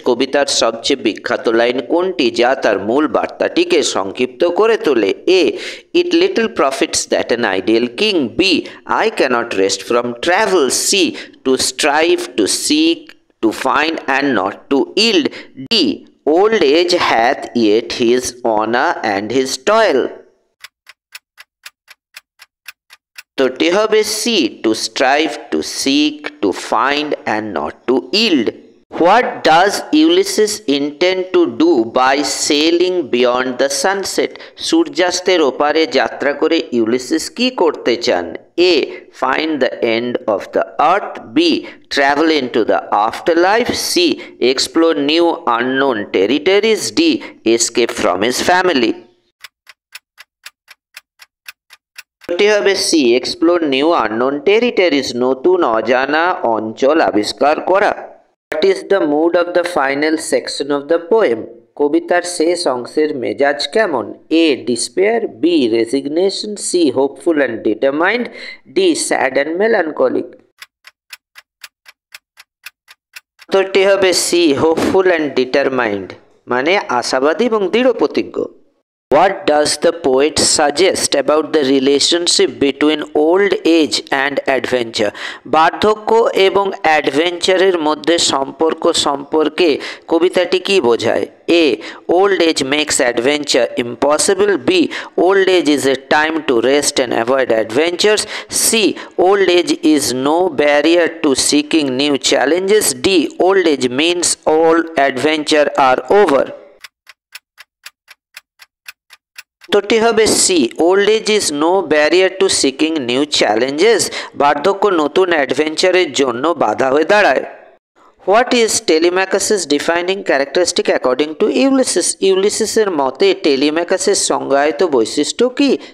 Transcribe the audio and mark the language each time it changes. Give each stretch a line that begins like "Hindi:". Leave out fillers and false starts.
Bangla: কবিতার সবচেয়ে বিখ্যাত লাইন কোনটি যা তার মূল বার্তাটিকে সংক্ষিপ্ত করে তোলে?
English: A, it little profits that an ideal king. B, I cannot rest from travel. C, to strive, to seek, to find and not to yield. D, old age hath yet his honor and his toil।
Bangla: তোটি হবে
English: C, to strive, to seek, to find and not to yield. What does Ulysses intend to do by sailing beyond the sunset?
Bangla: সূর্যাস্তের ওপারে যাত্রা করে Ulysses কি করতে চান?
English: A, find the end of the earth। B, travel into the afterlife। C, explore new unknown territories। D, escape from his family।
Bangla: এটি হবে C,
English: explore new unknown territories,
Bangla: নতুন অজানা অঞ্চল আবিষ্কার করা।
English: What is the mood of the final section of the poem?
Bangla: কবিতার শেষ অংশের মেজাজ কেমন? এ, despair.
English: B, resignation. C, hopeful and determined. D, sad and melancholic.
Bangla: উত্তরটি হবে সি,
English: hopeful and determined,
Bangla: মানে আশাবাদী এবং দৃঢ় প্রতিজ্ঞ।
English: What does the poet suggest about the relationship between old age and adventure?
Bangla: বার্ধক্য এবং অ্যাডভেঞ্চারের মধ্যে সম্পর্ক সম্পর্কে কবিতাটি কি বোঝায়?
English: A, old age makes adventure impossible। B, old age is a time to rest and avoid adventures। C, old age is no barrier to seeking new challenges। D, old age means all adventure are over।
Bangla: উত্তরটি হবে C,
English: old age is no barrier to seeking new challenges,
Bangla: বার্ধক্য নতুন অ্যাডভেঞ্চারের জন্য বাধা হয়ে দাঁড়ায়।
English: What is Telemachus's defining characteristic according to Ulysses?
Bangla: ইউলিসিসের মতে টেলিম্যাকাসের সংজ্ঞায়িত বৈশিষ্ট্য কি?